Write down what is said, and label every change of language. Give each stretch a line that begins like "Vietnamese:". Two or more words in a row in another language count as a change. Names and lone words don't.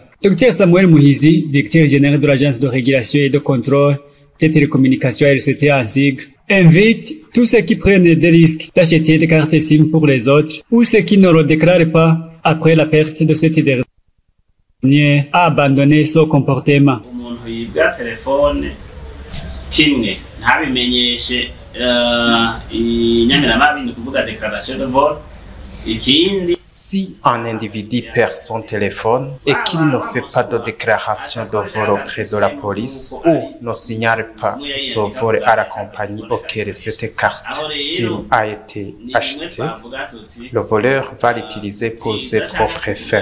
French: Dr Samuel Mouhizi, directeur général de l'Agence de régulation et de contrôle des télécommunications RCT à SIG, invite tous ceux qui prennent des risques d'acheter des cartes SIM pour les autres ou ceux qui ne le déclarent pas après la perte de cette dernière à abandonner son comportement.
Rundi: ntabimenyeshe inyamiramabi ni kuvuga
French: déclaration de vol. Si un individu perd son téléphone et qu'il ne fait pas de déclaration de vol auprès de la police ou ne signale pas son vol à la compagnie auquel cette carte SIM a été achetée, le voleur va l'utiliser pour ses propres fins.